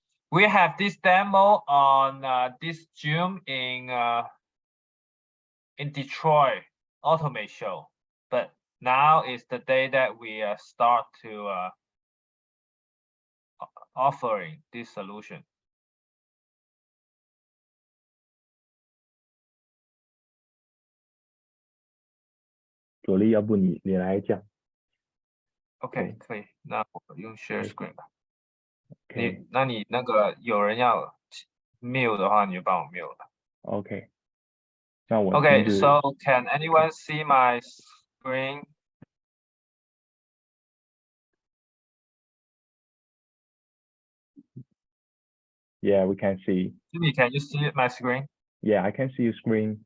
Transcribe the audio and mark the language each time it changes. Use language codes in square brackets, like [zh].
[en] We have this demo on this June in Detroit Automate Show, but now is the day that we start to offering this solution. [zh] 左立，要不你来讲。 OK， 可以，那我用 [en] share screen [zh] 吧。 [en] Okay. [zh] 那你那个有人要 mute 的话，你就帮我 mute 了。 [en] Okay. [zh] 那我 [en] Okay, so can anyone see my screen? Yeah, we can see. Jimmy, can you see my screen? Yeah, I can see your screen.